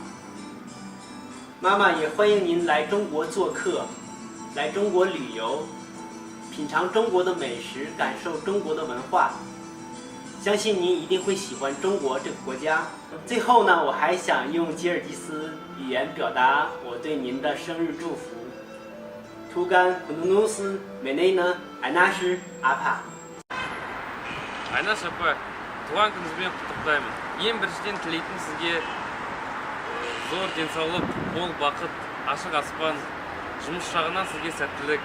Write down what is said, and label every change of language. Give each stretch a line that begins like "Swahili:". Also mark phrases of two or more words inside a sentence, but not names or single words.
Chinese: 妈妈也欢迎您来中国做客，来中国旅游，品尝中国的美食，感受中国的文化。相信您一定会喜欢中国这个国家。最后呢，我还想用吉尔吉斯语言表达我对您的生日祝福。
Kyrgyz: Туулган кунунуз менен Айнаш апа. Айнаш апа, туулган күнүңүзбен куттуктаймын. Эң биринчиден тилейтим сизге зор денсаулык, мол бакыт, ашык аспан, жумуш жагынан сизге сәттүүлүк.